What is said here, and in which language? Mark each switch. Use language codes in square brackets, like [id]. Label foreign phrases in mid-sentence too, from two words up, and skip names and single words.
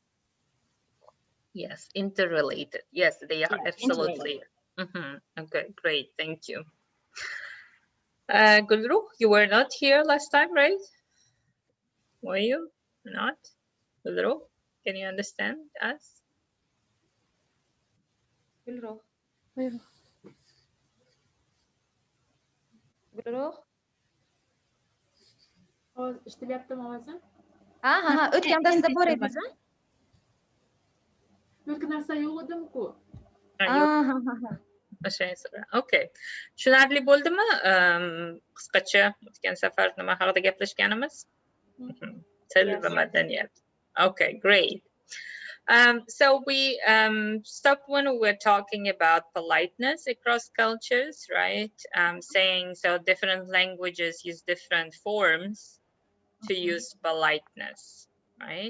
[en] Yes, interrelated. Yes, they are Yeah, interrelated. absolutely. Okay, great. Thank you. Gulru, you were not here last time, right? Were you not? Gulru, can you understand us? Gülruh, [uz] Buyurun. Gülruh. اشتريت موازين O'tganda sizda bor edi. yo'q narsa yo'q edimku Yo'q, Ha, ha, ha. o'sha so'ra. Okay. Tushunarli bo'ldimi? Qisqacha o'tgan safar nima haqida gaplashganimiz? Til va [en] Yes. [uz] madaniyat. [en] Okay, great. So we stopped when we were talking about politeness across cultures, right? Saying so different languages use different forms to use politeness, right?